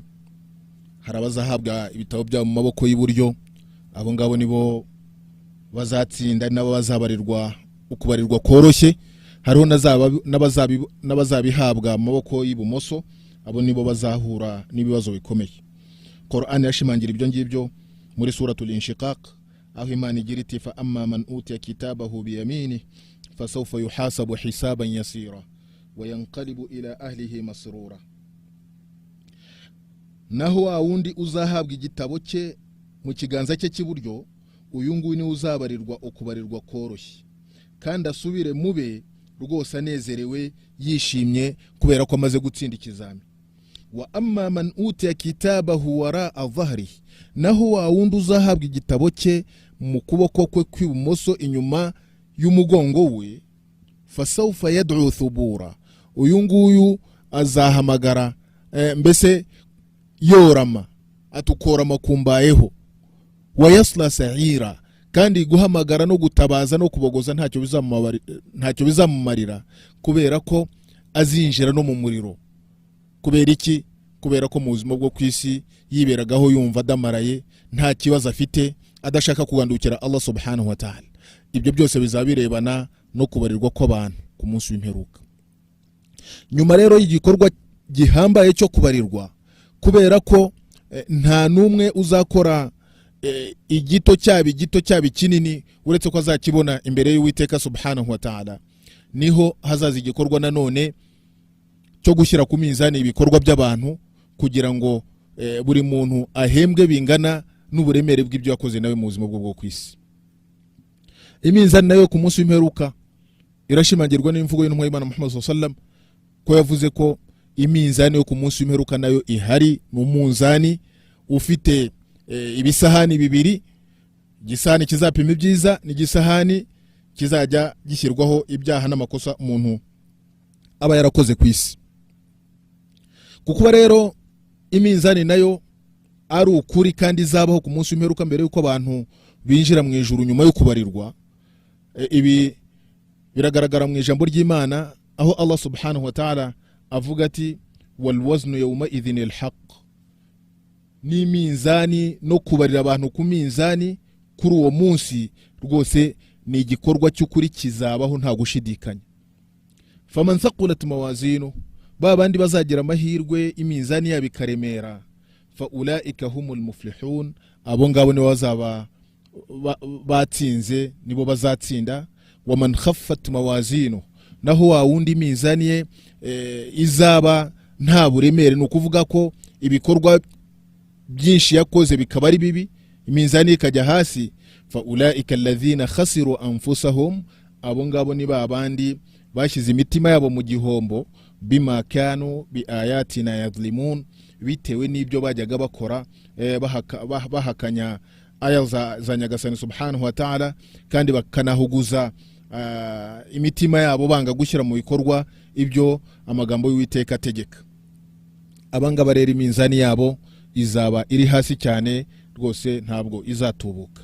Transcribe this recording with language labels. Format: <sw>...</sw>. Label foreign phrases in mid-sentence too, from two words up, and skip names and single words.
<rw>Hari abazahabwa ibitabo byabo mu maboko y'iburyo, abo ngabo nibo bazatsinda, nabo bazabarirwa ukubarirwa koroshye. Hariho n'abazabihabwa mu maboko y'ibumoso, abo nibo bazahura n'ibibazo bikomeye. Qur'an yashimangira ibyo ngibyo muri suratul inshiqaq, aho Imana igira iti,</rw> <ar>فأما من أوتي كتابه بيمينه فسوف يحاسب حسابا يسيرا وينقلب إلى أهله مسرورا.</ar> <rw>Naho wa wundi uzahabwa igitabo cye mu kiganza cye cy'iburyo, uyu nguyu ni uzabarirwa ukubarirwa koroshye, kandi asubire mube rwose anezerewe yishimye kubera ko amaze gutsinda ikizami.</rw> <ar>وأما من أوتي كتابه وراء ظهره,</ar> <rw>naho wa wundi uzahabwa igitabo cye mu kuboko kwe kw'ibumoso inyuma y'umugongo we,</rw> <ar>فسوف يدعو ثبورا,</ar> <rw>uyu nguyu azahamagara mbese yorama, atukorama kumbayeho,</rw> <ar>ويصلى سعيرا,</ar> <rw>kandi guhamagara no gutabaza no kubogoza ntacyo bizamumarira, kubera ko azinjira no mu muriro. Kubera iki? Kubera ko mu buzima bwo kwisi yiberagaho yumva adamaraye, nta kibazo afite, adashaka kugandukira Allah</rw> <ar>سبحانه وتعالى.</ar> <rw>Ibyo byose bizabirebana no kubarirwa kw'abantu ku munsi w'imperuka. Nyuma rero y'igikorwa gihambaye cyo kubarirwa, kubera ko nta numwe uzakora igito cyabi kinini uretse ko azakibona imbere y'Uwiteka</rw> <ar>سبحانه وتعالى,</ar> <rw>niho hazaza igikorwa nanone cyo gushyira ku mizani ibikorwa by'abantu kugira ngo buri muntu ahembwe bingana n'uburemere bw'ibyo yakoze nawe mu buzima bwo kwisi. Imizani nayo ku munsi w'imperuka irashimangirwa n'imvugo y'intumwa y'Imana Muhammad</rw> <ar>صلى الله عليه وسلم</ar> <rw>ko yavuze ko imizani yo ku munsi w'imperuka nayo ihari mu munzani ufite ibisahani bibiri, gisahani kizapima ibyiza n'igisahani kizajya gishyirwaho ibyaha n'amakosa umuntu aba yarakoze ku isi. kuko rero iminzani nayo ari ukuri kandi izabaho ku munsi w'imperuka mbere yuko abantu binjira mu ijuru nyuma yo kubarirwa. Ibi biragaragara mu ijambo ry'Imana aho Allah</rw> <ar>سبحانه وتعالى</ar> <rw>avuga ati</rw> <ar>والوزن يومئذ الحق,</ar> <rw>ni minzani no kubarira abantu ku minzani kuri uwo munsi rwose ni igikorwa cy'ukuri kizabaho nta gushidikanya.</rw> <ar>فمن ثقلت موازينه,</ar> <rw>babandi bazagira amahirwe iminzani yabo ikaremera,</rw> <ar>فأولئك هم المفلحون,</ar> <rw>abo ngabo ni bazaba batsinze, nibo bazatsinda.</rw> <ar>ومن خفت موازينه,</ar> <rw>naho wa wundi minzani ye izaba nta buremere, ni ukuvuga ko ibikorwa byinshi yakoze bikaba ari bibi, iminzani ikajya hasi,</rw> <ar>فأولئك الذين خسروا أنفسهم,</ar> <rw>abo ngabo ni babandi bashize imitima yabo mu gihombo,</rw> <ar>بما كانوا بآياتنا يظلمون,</ar> <rw>bitewe n'ibyo bajyaga bakora bahakanya aya za Nyagasani</rw> <ar>سبحانه وتعالى,</ar> <rw>kandi bakanahuguza imitima yabo banga gushyira mu bikorwa ibyo amagambo y'Uwiteka ategeka. Abangaba rero iminzani yabo izaba iri hasi cyane rwose, ntabwo izatubuka.</rw>